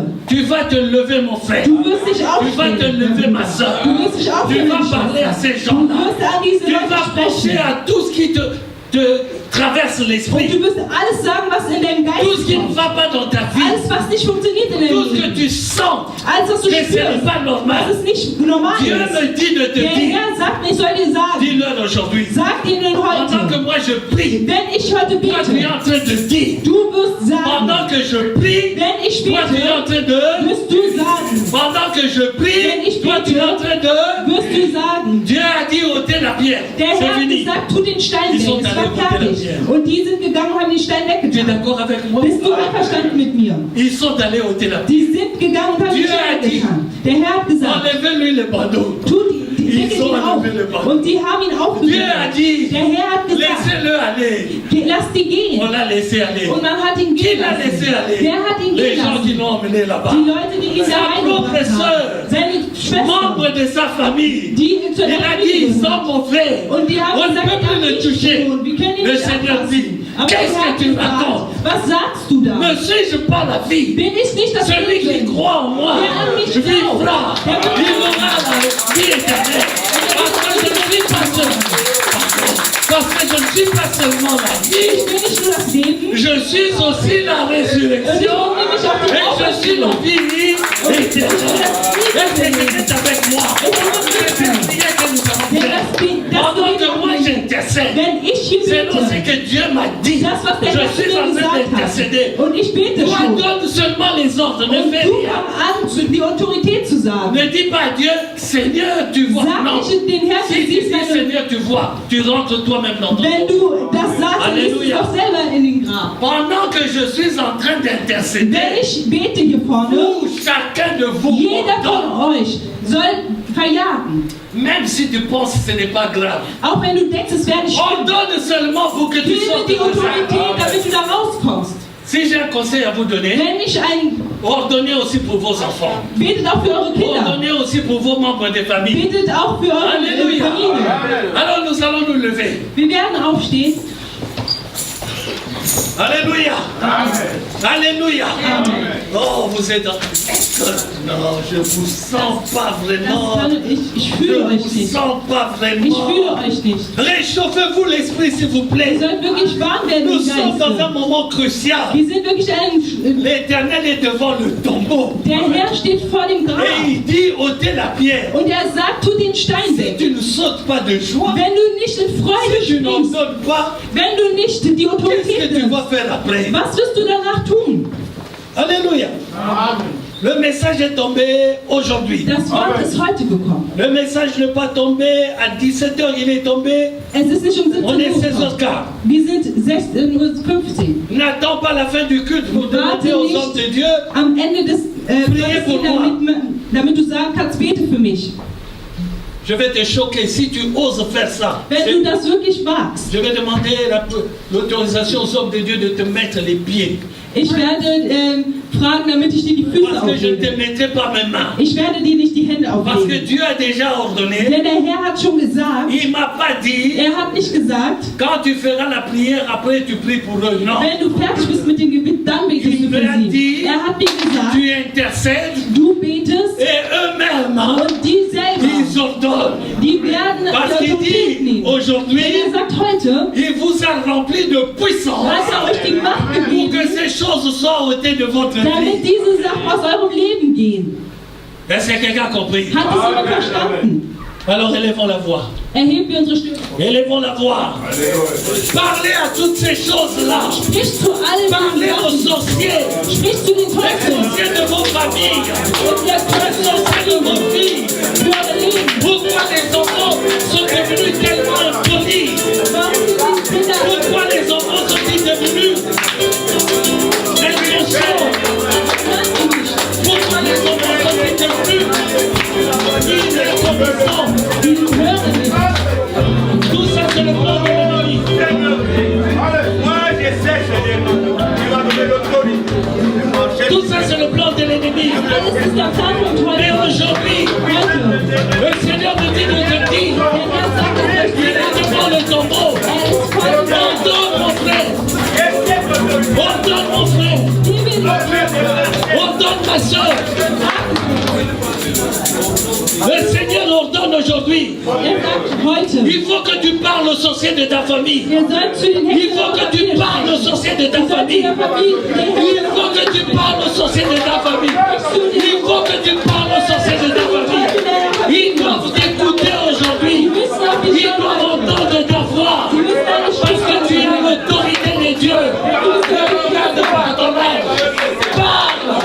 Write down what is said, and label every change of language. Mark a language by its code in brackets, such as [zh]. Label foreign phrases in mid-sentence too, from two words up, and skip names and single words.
[fr] tu vas te lever, mon frère. [de] du wirst dich [fr] Tu vas te [de] aufstehen. [fr] lever, ma soeur. [de] Du wirst dich [fr] Tu [de] aufstehen, [fr] vas [de] meine [fr] parler à [de] Schwester. [fr] ces [de] Du [fr] gens-là. [de] wirst an diese [fr] Tu [de] Leute [fr] vas penser [de] sprechen. [fr] à tout ce qui te traverse [de] Und [fr] l'esprit. [de] du wirst alles sagen, was in deinem [fr] Tout ce [de] Geist [fr] qui ne [de] kommt. [fr] va pas dans ta vie. [de] Alles, was nicht funktioniert in [fr] Tout [de] deinem [fr] ce que [de] Leben. [fr] tu sens [de] Alles, was du [fr] que ce n'est [de] spürst, [fr] pas normal. [de] dass es nicht normal [fr] Dieu [de] ist. [fr] me dit de te [de] Der [fr] dire, [de] Herr sagt mir, ich soll dir sagen, [fr] dis-leur aujourd'hui. [de] sag ihnen [fr] Pendant que [de] heute, [fr] moi je prie, [de] wenn ich heute [fr] toi tu es [de] bete, [fr] en train de dire. [de] du wirst sagen, [fr] Pendant que je prie, [de] wenn ich [fr] toi tu es en [de] bete, [fr] train de. [de] wirst du sagen, [fr] Pendant que je prie, toi tu es en train de. [de] wirst du sagen. [fr] Dieu a dit ôter la pierre. [de] Der Herr [fr] C'est [de] hat [fr] fini. [de] gesagt, tu den Stein [fr] Ils sont [de] weg, es [fr] allés [de] war [fr] ôter la [de] fertig. [fr] pierre. [de] Und die sind gegangen und haben den Stein [fr] Tu es [de] weggetan. [fr] d'accord avec moi? [de] Bist du einverstanden mit mir? [fr] Ils sont allés ôter la pierre. [de] Die sind gegangen und haben den [fr] Dieu [de] Stein [fr] a dit, [de] weggetan. Der Herr hat gesagt, [fr] Enlevez-lui le bandeau. [de] tu die [fr] Ils [de] wickelt [fr] ont [de] ihn auf. [fr] enlevé le bandeau. [de] Und die haben ihn [fr] Dieu a [de] aufgewickelt. [fr] dit, [de] Der Herr hat gesagt, [fr] laissez-le aller. [de] lass die gehen. [fr] On l'a laissé aller. [de] Und man hat ihn [fr] Qui [de] gehen [fr] l'a laissé [de] lassen. [fr] aller? [de] Wer hat ihn [fr] Les [de] gehen [fr] gens qui [de] lassen? [fr] l'ont emmené là-bas. [de] Die Leute, die ihn da [fr] Sa [de] reingebracht [fr] propre sœur, [de] haben. Seine Schwester, [fr] membre de sa famille. [de] die zu [fr] Il [de] der [fr] a [de] Familie [fr] dit, [de] gehört. [fr] sans mon frère, [de] Und die haben [fr] on ne [de] gesagt, [fr] peut plus le [de] nicht [fr] toucher. [de] tun. Wir können ihn [fr] Le [de] nicht [fr] Seigneur [de] anfassen. [fr] dit, [de] Aber der [fr] qu'est-ce [de] Herr [fr] que [de] hat [fr] tu [de] gesagt, [fr] racontes? [de] was sagst du da? [fr] Ne suis-je pas la fille? [de] Bin ich nicht das [fr] Celui qui [de] Kind? [fr] croit en moi [de] Der an mich [fr] vivra. [de] glaubt. Der wird [fr] Il aura la vie éternelle. Parce que je ne suis pas seulement. Parce que je ne suis pas seulement la [de] Ich [fr] vie. [de] bin nicht nur das Leben, [fr] Je suis aussi la résurrection. Et je suis la vie éternelle. Est-ce que tu es avec moi? C'est la prière que nous avons [de] denn [fr] faite. [de] das [fr] Pendant que moi [de] Leben, [fr] j'intercède. [de] wenn ich hier [fr] selon ce [de] bete, [fr] que Dieu m'a dit, [de] das, was der Herr [fr] je suis [de] mir [fr] en train [de] gesagt hat, [fr] d'intercéder. [de] und ich bete [fr] Toi, [de] schon, [fr] donne seulement les ordres, ne [de] und [fr] fais [de] du [fr] rien. [de] fang an, die Autorität zu sagen. [fr] Ne dis pas à Dieu, Seigneur, tu vois. [de] Sag [fr] Non. [de] nicht den Herrn, [fr] Si [de] du [fr] tu [de] siehst [fr] dis [de] deine... [fr] Seigneur, tu vois, tu rentres toi-même dans ton [de] Wenn [fr] corps. [de] du das sagst, dann gehst du Halleluja. doch selber in den Grab. [fr] Pendant que je suis en train [de] Wenn [fr] d'intercéder, [de] ich bete hier vorne, [fr] vous, chacun de vous, [de] jeder [fr] ordonne. [de] von euch soll verjagen. [fr] Même si tu penses que ce n'est pas grave. [de] Auch wenn du denkst, es wäre nicht schlimm. [fr] Ordonne seulement pour que tu [de] Bilde [fr] sortes de [de] die Autorität, [fr] ça. [de] damit du da rauskommst. [fr] Si j'ai un conseil à vous donner, [de] Wenn ich [fr] ordonnez aussi pour vos enfants. [de] betet auch für eure Kinder. [fr] Ordonnez aussi pour vos membres de famille. [de] Betet auch für eure [fr] Alléluia. [de] Familie. [fr] Alors nous allons nous lever. [de] Wir werden aufstehen. [fr] Alléluia. Alléluia. Amen. Oh, vous êtes en... Non, je vous sens pas vraiment. [de] Ich [fr] Je [de] fühle euch [fr] vous [de] nicht. [fr] sens pas [de] Ich fühle [fr] vraiment. [de] euch nicht. [fr] Réchauffez-vous l'esprit, s'il vous [de] Ihr [fr] plaît. [de] sollt wirklich warm werden [fr] Nous [de] im [fr] sommes dans un [de] Geiste. [fr] moment crucial. [de] Wir sind wirklich ein... [fr] L'Éternel est devant le tombeau. [de] Der Herr steht vor dem Grab. [fr] Et il dit, ôtez la pierre. [de] Und er sagt, tu den Stein [fr] Si [de] weg. [fr] tu ne sautes pas de joie, [de] Wenn du nicht in Freude [fr] si tu n'en [de] springst, [fr] donnes pas, [de] wenn du nicht die [fr] qu'est-ce [de] Autorität [fr] que tu [de] nimmst, [fr] vas faire après? [de] was wirst du danach tun? [fr] Alléluia. Le message est tombé aujourd'hui. [de] Das Wort ist heute gekommen. [fr] Le message n'est pas tombé à 17h, il est tombé. [de] Es ist nicht um 17 [fr] On est [de] Uhr [fr] 16h15. [de] gekommen. Wir sind 16:15 Uhr. [fr] N'attends pas la fin du culte pour demander aux hommes de Dieu. [de] Am Ende des [fr] Priez pour [de] Gottesdienstes, damit du sagen kannst, bete für mich. [fr] Je vais te choquer si tu oses faire ça. [de] Wenn du das wirklich wagst, [fr] Je vais demander l'autorisation aux hommes de Dieu de te mettre les pieds. [de] ich werde fragen, damit ich dir die Füße [fr] Parce que je ne te [de] auflege. [fr] mettrai pas mes mains. [de] Ich werde dir nicht die Hände [fr] Parce que [de] auflegen. [fr] Dieu a déjà ordonné. [de] Denn der Herr hat schon gesagt, [fr] Il ne m'a pas dit, [de] er hat nicht gesagt, [fr] quand tu feras la prière, après tu pries pour eux. Non. [de] wenn du fertig bist mit dem Gebet, dann betest du für sie. Er hat mir gesagt, [fr] Tu intercèdes [de] du betest [fr] et eux-mêmes, [de] und die selber, [fr] ils ordonnent. [de] die werden [fr] Parce [de] die [fr] qu'il [de] Autorität [fr] dit, [de] nehmen. [fr] aujourd'hui, [de] Denn er sagt heute, [fr] il vous a rempli de puissance [de] hat euch die Macht [fr] pour que [de] gegeben, [fr] ces choses soient ôtées de votre [de] damit [fr] vie. [de] diese Sachen aus eurem Leben gehen. [fr] Est-ce que quelqu'un a compris? [de] Hat es jemand verstanden? [fr] Alors élevons la voix. [de] Erheben wir unsere Stimme. [fr] Élevons la voix. Parlez à toutes ces choses-là. [de] Sprich zu allen [fr] Parlez aux [de] Sachen. [fr] sorciers. [de] Sprich zu den [fr] Les [de] Teufeln. [fr] sorciers de vos familles. [de] Und der [fr] Les [de] Teufel [fr] sorciers de vos filles. [de] für euer Leben. [fr] Pourquoi les enfants sont devenus tellement impolis? [de] Warum sind die Kinder [fr] Pourquoi les enfants sont-ils devenus inconscients? Pourquoi les enfants sont-ils devenus incompétents? [de] die hören nicht? [fr] Tout ça, c'est le plan de l'ennemi. Moi, je sais, Seigneur, tu m'as donné l'autorité de marcher. Tout ça, c'est le plan de l'ennemi. [de] Alles ist der Plan von [fr] Mais [de] Teufel. [fr] aujourd'hui, [de] Heute. [fr] le Seigneur me dit de te dire, [de] Der Herr sagt es euch [fr] il [de] wieder. [fr] est devant le tombeau. [de] Er ist vor dem Grab. [fr] Ordonne, mon frère. Ordonne, mon frère. [de] Gib ihm die [fr] Ordonne, ma soeur. Le Seigneur ordonne aujourd'hui. [de] Er sagt heute, [fr] Il faut que tu parles aux sorciers de ta famille. [de] ihr sollt zu den [fr] Il faut que tu [de] Hexen [fr] parles aux sorciers de ta [de] Ihr sollt zu [fr] famille. [de] der Familie, [fr] Il faut que tu parles aux sorciers de ta famille. Il faut que tu parles aux sorciers de ta famille. Ils doivent t'écouter aujourd'hui. Ils doivent entendre ta voix. Parce que tu es l'autorité de Dieu. Ne regarde pas ton âge. Parle.